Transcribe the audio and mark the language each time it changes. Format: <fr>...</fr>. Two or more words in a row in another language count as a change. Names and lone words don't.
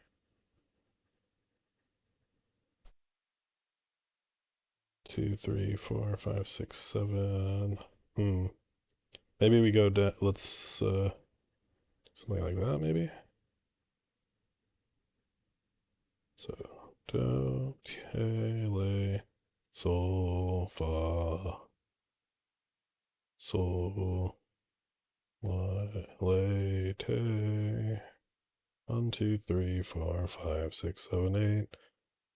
<en>Two, three, four, five, six, seven. Maybe we go down. Let's something like that, maybe. So do, te, le, sol, fa, sol, la, le, te. 1, 2, 3, 4, 5, 6, 7, 8.</en>